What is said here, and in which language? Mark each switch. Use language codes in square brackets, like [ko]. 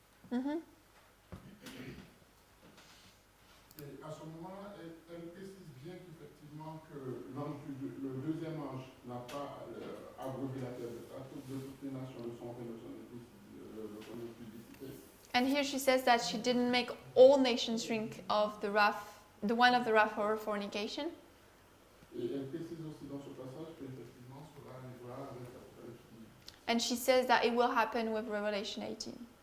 [fr] Mhm. Et à ce moment-là, elle précise bien qu'effectivement que le deuxième ange n'a pas abreuvé la terre de toutes les nations de son règne, de son publicité. [en] And here she says that she didn't make all nations drink of the wine of the wrath of her fornication. [fr] Et elle précise aussi dans ce passage qu'effectivement cela arrivera avec l'Apocalypse 18. [en] And she says that it will happen with Revelation 18.